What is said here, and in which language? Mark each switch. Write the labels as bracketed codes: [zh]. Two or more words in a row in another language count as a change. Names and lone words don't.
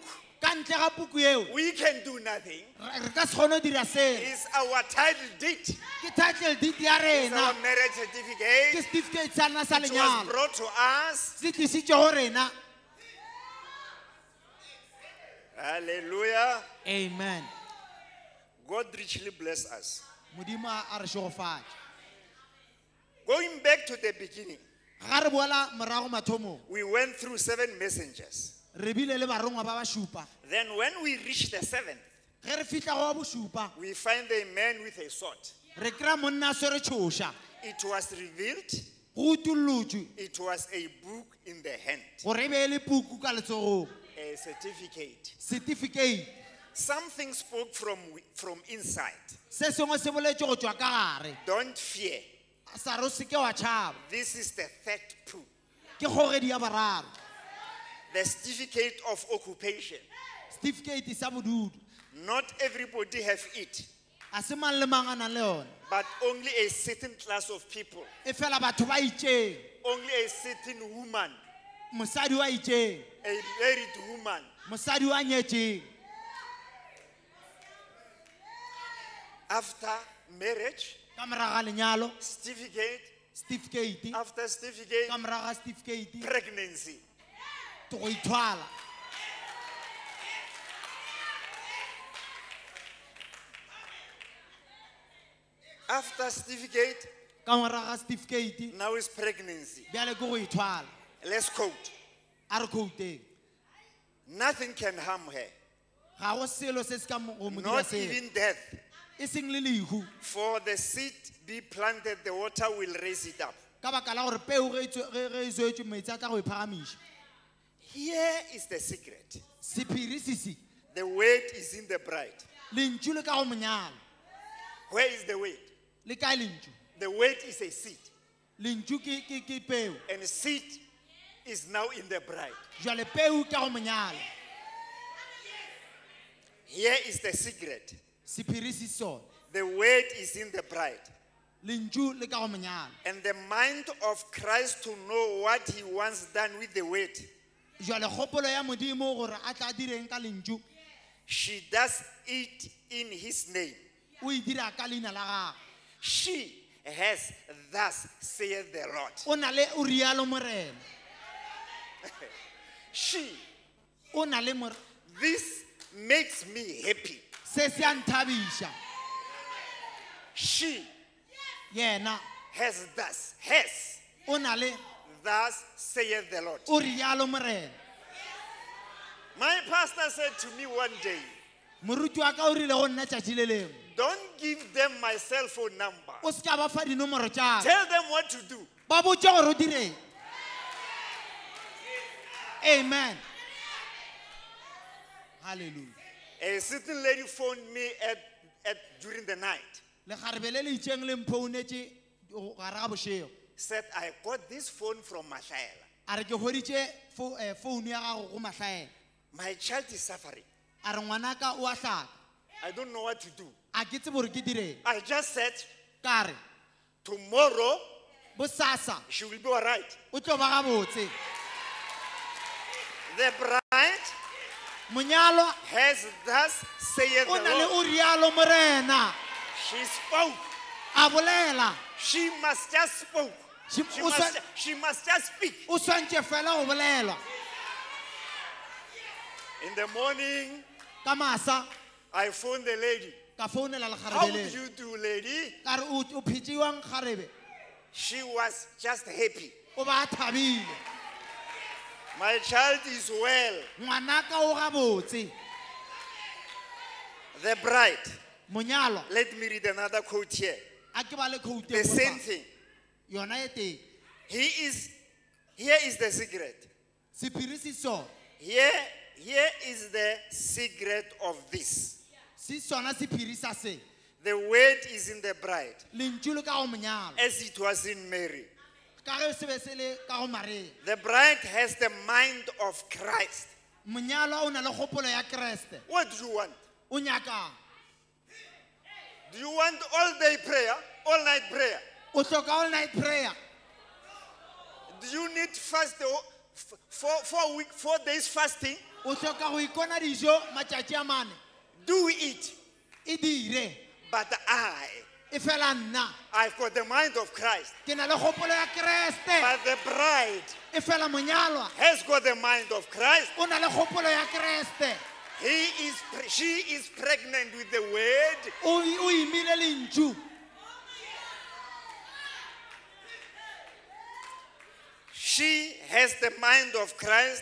[nso] ka ntle ga puku eo [en] we can do nothing. [nso] re ka se kgone go dira selo [en] It's our title deed. [nso] ke [en] title deed [nso] ya [en] It's our [nso] rena [en] marriage [nso] ke [en] certificate. [nso] certificate sa rena sa [en] It was [nso] lenyalo [en] brought to us. [nso] se tlisitše go rena [en] Hallelujah. [nso] amen [en] God richly bless us. [nso] modimo a re šogofatša [en] Going back to the beginning, [nso] ga re boela morago mathomong [en] we went through 7 messengers. [nso] re bile le barongwa ba bašupa [en] Then when we reached the 7th, [nso] ge re fitlha go wa bošupa [en] we find a man with a sword. [nso] re kry-a monna a swere tšhoša [en] It was revealed. [nso] go utullotšwe [en] It was a book in the hand, [nso] gore e be e le puku ka letsogong [en] a certificate. [nso] certificate [en] Something spoke from inside. [nso] se sengwe se boletše go tšwa ka gare [en] Don't fear. [nso] sa re o seke wa tšhaba [en] This is the third proof. [nso] ke kgogedi ya boraro [en] The certificate of occupation. [nso] certificate sa bodudu [en] Not everybody have it, [nso] a se mang le mang a nang le yone [en] but only a certain class of people. [nso] e fela batho ba itšeng [en] Only a certain woman, [nso] mosadi wa itšeng [en] a married woman. [nso] mosadi wa nyetšeng [en] After marriage, [nso] ka moraga lenyalo [en] certificate. [nso] certificate [en] After certificate, [nso] ka moraga certificate [en] pregnancy. [nso] to go ithwala [en] After certificate, [nso] ka moraga certificate [en] now is pregnancy. [nso] bjale ke go ithwala [en] Let's quote. [nso] a re kouteng [en] Nothing can harm her, [nso] ga go selo se se ka go mo dira [en] not [nso] selo [en] even death. [nso] e seng le lehu [en] For the seed be planted, the water will raise it up. [nso] ka baka la gore peu ge e swetswe metsi a tla go e phagamiša [en] Here is the secret. [nso] sephiri sesi [en] The weight is in the bride. [nso] lentšu le ka go monyalo [en] Where is the weight? [nso] le kae lentšu [en] The weight is a seed, [nso] lentšu ke peu [en] and seed is now in the bride. [nso] jale peu ka go monyalo [en] Here is the secret. [nso] sephiri se sone [en] The weight is in the bride. [nso] lentšu le ka go monyalo [en] and the mind of Christ to know what he wants done with the word. [nso] jwale kgopolo ya modimo gore a tla direng ka lentšu [en] She does it in his name. [nso] o e dira ka leina la gagwe [en] She has thus saith the Lord. [nso] o na le o rialo morena [en] She, [nso] o na le [en] this makes me happy. [nso] se se a nthabiša [en] She [nso] yena [en] has thus, [nso] o na le [en] thus saith the Lord. [nso] o rialo morena [en] My pastor said to me one day, [nso] moruti wa ka o rile go nna tšatši le lengwe [en] don't give them my cell phone number. [nso] o se ka ba fa dinomoro tša [en] Tell them what to do. [nso] ba botse gore o direng [en] amen hallelujah A certain lady phoned me during the night. [nso] lekgarebe le le itšeng le mphounetše gare ga bošego [en] Said, I got this phone from Mashaela. [nso] a re ke goditše founu ya gago go mahlaela [en] My child is suffering. [nso] a re ngwanaka o a hlaka [en] I don't know what to do. [nso] a ke tsebe gore ke direng [en] I just said, [nso] ka re [en] tomorrow [nso] bosasa [en] she will be all right. [nso] o tlo ba gabotse [en] The bride [nso] monyalo [en] has thus saith [nso] o [en] the [nso] na le [en] Lord. [nso] o rialo morena [en] She spoke. [nso] a bolela [en] She must just spoke. She- She must just speak. [nso] o swantše fela go bolelwa [en] In the morning, [nso] ka masa [en] I phoned the lady. [nso] ka founela [en] How [nso] lekgarebe [en] did [nso] leo [en] you do, lady? [nso] ka re o phetšiwang kgarebe [en] She was just happy. [nso] o ba a thabile [en] My child is well. [nso] ngwanaka o gabotse [en] The bride. [nso] monyalo [en] Let me read another quote here. [nso] a ke ba le khoutu [en] The same thing. [nso] yona e teng [en] Here is the secret. [nso] sephiri se sona [en] Here is the secret of this. [nso] se sona sephiri sa se [en] The word is in the bride, [nso] lentšu le ka go monyalo [en] as it was in Mary. [nso] ka ge se be se le ka go mareng [en] The bride has the mind of Christ. [nso] monyalo o na le kgopolo ya kreste [en] What do you want? [nso] o nyakang [en] Do you want all day prayer, all night prayer? [nso] o hloka [en] all night prayer Do you need fast 4 days fasting? [nso] o hloka go ikona dijo matšatši a mane [en] Do it. [nso] e dire [en] But [nso] e fela nna [en] I've got the mind of Christ. [nso] ke na le kgopolo ya kreste [en] But the bride [nso] e fela monyalwa [en] has got the mind of Christ. [nso] o na le kgopolo ya kreste [en] She is pregnant with the word. [nso] o imile lentšu [en] She has the mind of Christ,